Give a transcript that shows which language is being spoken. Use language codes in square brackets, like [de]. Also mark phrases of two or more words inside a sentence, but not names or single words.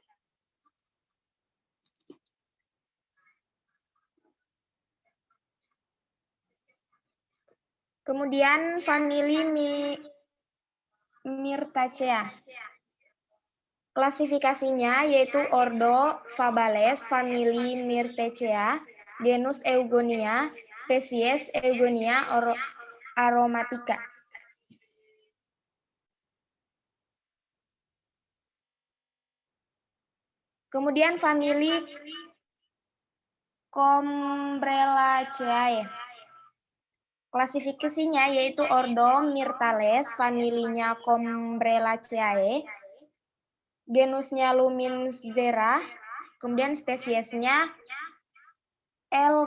[id] Kemudian famili Myrtacea. Klasifikasinya yaitu ordo Fabales, famili Myrtacea, genus Eugonia, spesies Eugonia aromatica. Kemudian famili Combrelaceae. Klasifikasinya yaitu ordo Myrtales, familinya Combrelaceae, genusnya Luminzera, kemudian spesiesnya L.